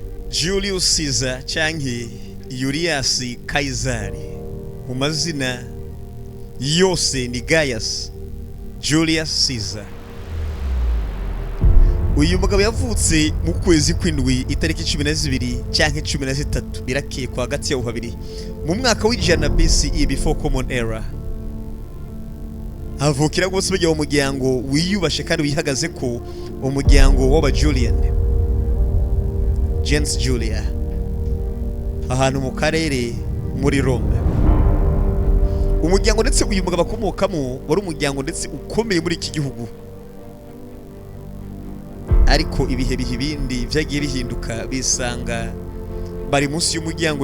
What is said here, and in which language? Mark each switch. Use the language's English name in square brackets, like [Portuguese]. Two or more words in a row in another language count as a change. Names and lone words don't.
[Rundi] Julius Caesar canke Julius Kaisari mu mazina yose ni Gaius Julius Caesar. Uyu mugabo yavutse mu kwezi kw'indwi itariki 12 canke 13 birakekwa hagati ya habiri mu mwaka w'ijana BCE [English] before common era. [Rundi] Avukira gose bajya mu muryango wiyubashe kandi wihagaze ko umuryango w'aba Julian Gens Julia ahantu mu karere muri Rome. Umuryango ndetse uyu mugabo akomokamo wari umuryango ndetse ukomeye muri iki gihugu, ariko ibihe bindi vyagiye bihinduka bisanga bari munsi y'umuryango.